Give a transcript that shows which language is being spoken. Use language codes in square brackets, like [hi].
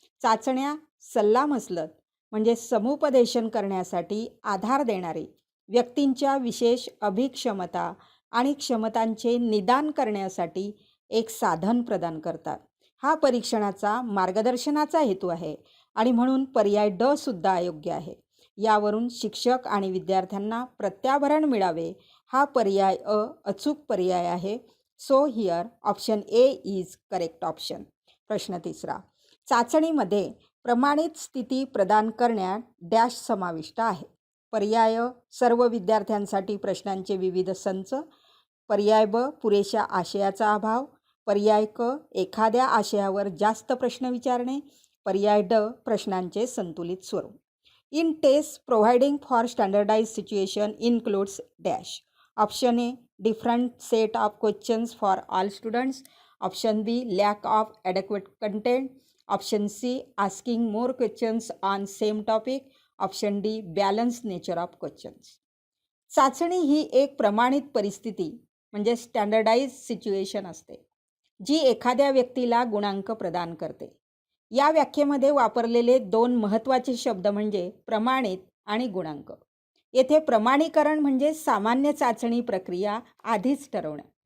[mr] चाचण्या सल्लामसलत म्हणजे समुपदेशन करण्यासाठी आधार देणारी व्यक्तींच्या विशेष अभिक्षमता आणि क्षमतांचे निदान करण्यासाठी एक साधन प्रदान करतात. हा परीक्षणाचा मार्गदर्शनाचा हेतू आहे आणि म्हणून पर्याय ड सुद्धा अयोग्य आहे. यावरून शिक्षक आणि विद्यार्थ्यांना प्रत्याभरण मिळावे हा पर्याय अ अचूक पर्याय आहे. [en] So here option A is correct option. [mr] प्रश्न तिसरा, चाचणीमध्ये प्रमाणित स्थिती प्रदान करण्यात डॅश समाविष्ट आहे. पर्याय सर्व विद्यार्थ्यांसाठी प्रश्नांचे विविध संच, पर्याय ब पुरेशा आशयाचा अभाव, पर्याय क एखाद्या आशयावर जास्त प्रश्न विचारणे, पर्याय ड प्रश्नांचे संतुलित स्वरूप. [en] In test providing for standardize situation includes dash. Option A different set of questions for all students, option B lack of adequate content, option C asking more questions on same topic, option D balance nature of questions. [mr] चाचणी ही एक प्रमाणित परिस्थिती म्हणजे standardise situation असते, जी एखाद्या व्यक्तीला गुणांक प्रदान करते. या व्याख्येमध्ये वापरलेले दोन महत्त्वाचे शब्द म्हणजे प्रमाणित आणि गुणांक. येथे प्रमाणीकरण म्हणजे सामान्य चाचणी प्रक्रिया आधीच ठरवणे.